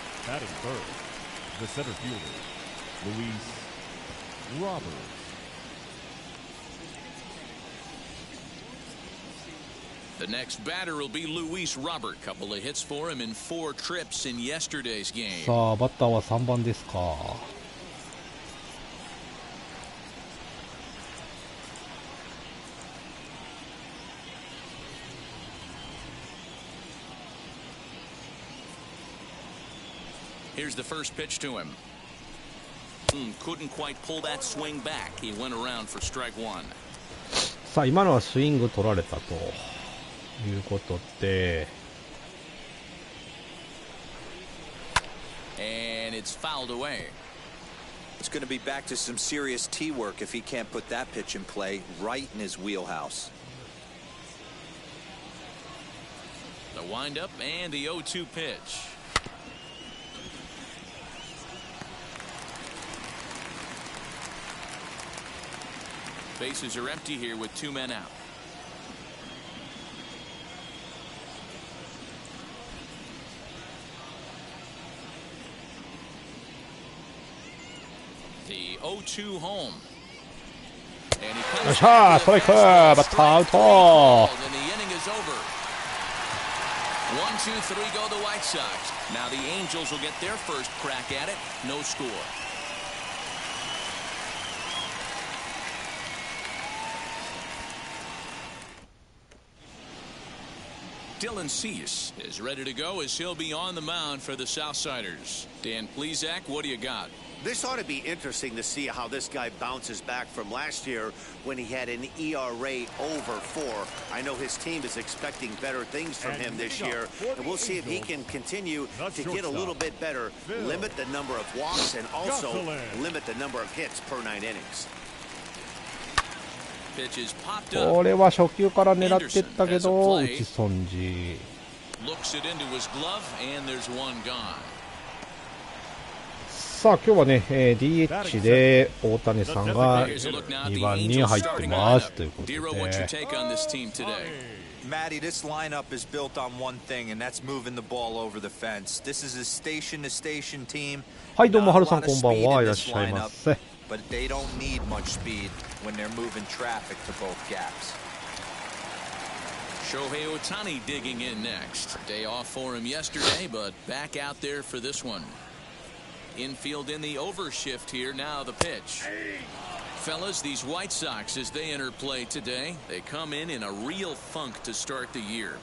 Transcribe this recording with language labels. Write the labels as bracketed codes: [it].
[en] Batting third, the center fielder, Luis Roberts. The next batter will be Luis Robert. Couple of hits for him in 4 trips in yesterday's game. [ja] さあ、バッターは3番ですか。 [en] Here's the first pitch to him. Couldn't quite pull that swing back. He went around for strike 1. [ja] さあ、今のはスイング取られたということで、 [en] And it's fouled away. It's going to be back to some serious tee work if he can't put that pitch in play right in his wheelhouse. The windup and the 0-2 pitch. Bases are empty here with 2 men out. The 0-2 home. And he comes [ja] よっしゃー、ストライク、バッターアウト。 [en] and the inning is over. 1-2-3 go the White Sox. Now the Angels will get their first crack at it. No score. Dylan Cease is ready to go as he'll be on the mound for the Southsiders. Dan Plesac, what do you got? This ought to be interesting to see how this guy bounces back from last year when he had an ERA over 4. I know his team is expecting better things from him this year, and we'll see if he can continue to get a little bit better, limit the number of walks, and also limit the number of hits per 9 innings. Pitches popped up. [ja] これは初球から狙ってったけど打ち損じ。 [en] Looks it into his glove, and there's one gone. [ja] さあ今日はね、DH で大谷さんが2番に入ってますということで。 [en] Dero, what's your take on this team today? Matty, this lineup is built on one thing, and that's moving the ball over the fence. This is a station-to-station team. [ja] はいどうもハルさんこんばんはいらっしゃいませ。 [en] But they don't need much speed when they're moving traffic to both gaps. Shohei Ohtani digging in next. Day off for him yesterday, but back out there for this one. Infield in the overshift here. Now the pitch. Fellas, these White Sox, as they enter play today, they come in a real funk to start the year.